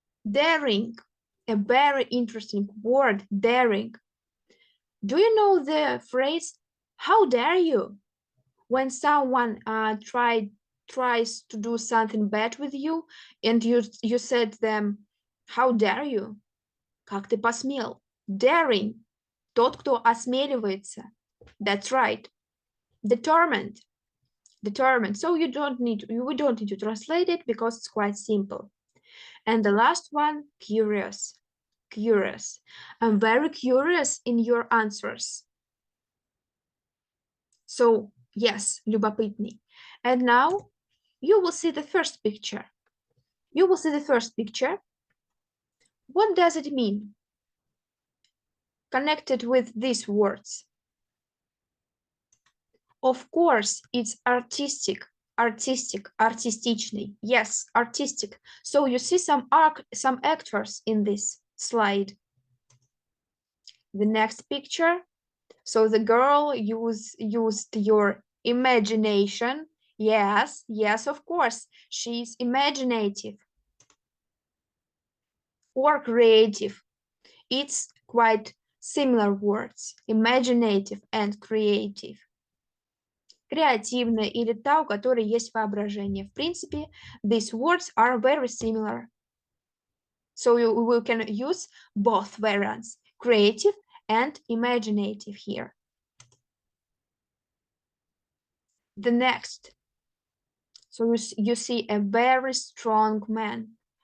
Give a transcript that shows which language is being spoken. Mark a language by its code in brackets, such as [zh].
[en] Daring, a very interesting word, daring. Do you know the phrase, how dare you? When someone tries to do something bad with you, and you said them, how dare you? [ru] Как ты посмел? Daring, тот, кто осмеливается. [en] That's right. Determined. Determined. So we don't need to translate it because it's quite simple. And the last one, curious. curious. I'm very curious in your answers. So, yes, [ru] любопытный. [en] And now you will see the first picture. You will see the first picture. What does it mean? Connected with these words. Of course, it's artistic, [ru] artistичный. [en] Yes, artistic. So you see some actors in this slide. The next picture. So the girl used your imagination. Yes, of course, she's imaginative or creative. It's quite similar words, imaginative and creative. [ru] Креативная или та, у которой есть воображение. В принципе, [en] these words are very similar. So we can use both variants, creative and imaginative here. The next. So you see a very strong man.